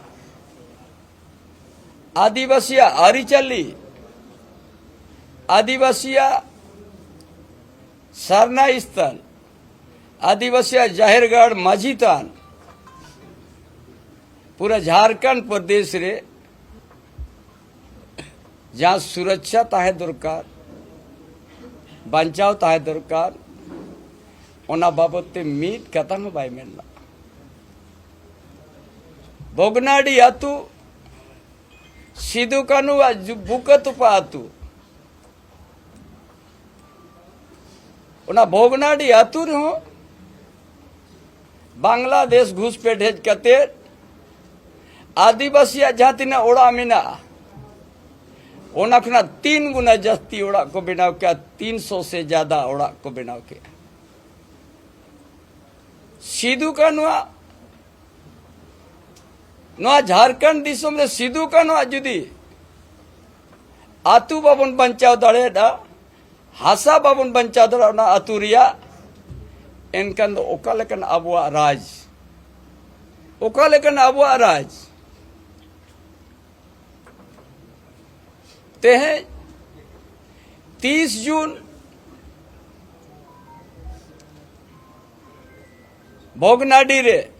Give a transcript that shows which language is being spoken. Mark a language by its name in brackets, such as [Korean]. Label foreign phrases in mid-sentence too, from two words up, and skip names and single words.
[Santali] आदिवासिया अरिचली आदिवासिया सरना स्थल आदिवासिया जाहिरगढ़ माझीतान पूरा झारखंड प्रदेश रे जहाँ सुरक्षा ताहे दरकार बचाव ताहे दरकार ओना बाबते मीत कथा में बाय मेला भोगनाडी आतु सिदु कानू बुकत पातु ओना भोगनाडी आतु रे हो बांग्लादेश घुसपैठ हेज कते आदिवासी जाति ने ओड़ा मिना ओना [Hindi] 3 गुना जास्ती [Santali] ओड़ा [Hindi] को बनाव किया 300 से ज्यादा [Santali] ओड़ा [Hindi] को बनाव किया [Santali] सिदु कानुआ नोआ झारखंड दिसोम रे सिदु कानुआ जुदी आतु बाबन बंचाव दड़े दा हासा बाबन बंचाव दड़ा ना आतुरिया इनकन ओका लेकन अबुआ राज ओका लेकन अबुआ राज ते हैं 30 जून भोगनाडी रे